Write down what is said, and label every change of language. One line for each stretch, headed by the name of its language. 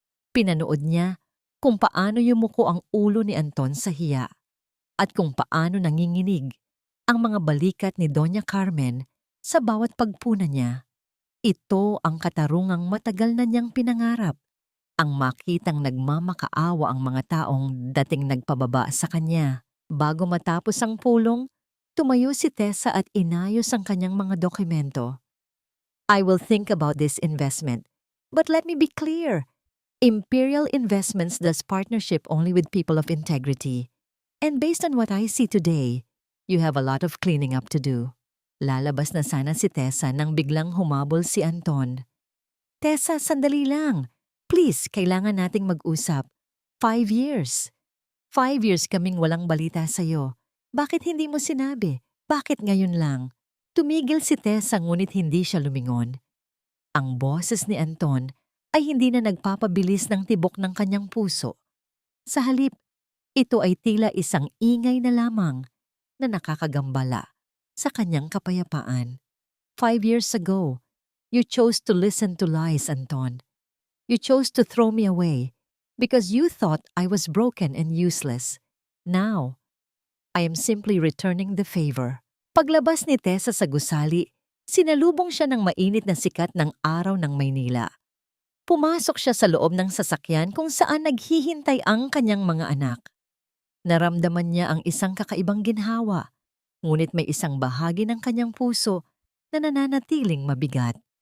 Filipino: Pinanood niya kung paano yumuko ang ulo ni Anton sa hiya at kung paano nanginginig ang mga balikat ni Doña Carmen sa bawat pagpuna niya. Ito ang katarungang matagal na niyang pinangarap, ang makitang nagmamakaawa ang mga taong dating nagpababa sa kanya. Bago matapos ang pulong, tumayo si Tessa at inayos ang kanyang mga dokumento.
English: I will think about this investment. But let me be clear. Imperial Investments does partnership only with people of integrity. And based on what I see today, you have a lot of cleaning up to do.
Filipino: Lalabas na sana si Tessa nang biglang humabol si Anton. Tessa, sandali lang. Please, kailangan nating mag-usap.
English: 5 years. 5 years
Filipino: kaming walang balita sa'yo. Bakit hindi mo sinabi? Bakit ngayon lang? Tumigil si Tessa ngunit hindi siya lumingon. Ang boses ni Anton ay hindi na nagpapabilis ng tibok ng kanyang puso. Sa halip, ito ay tila isang ingay na lamang na nakakagambala sa kanyang kapayapaan.
English: 5 years ago, you chose to listen to lies, Anton. You chose to throw me away because you thought I was broken and useless. Now, I am simply returning the favor.
Filipino: Paglabas ni Tessa sa gusali, sinalubong siya ng mainit na sikat ng araw ng Maynila. Pumasok siya sa loob ng sasakyan kung saan naghihintay ang kanyang mga anak. Naramdaman niya ang isang kakaibang ginhawa, ngunit may isang bahagi ng kanyang puso na nananatiling mabigat.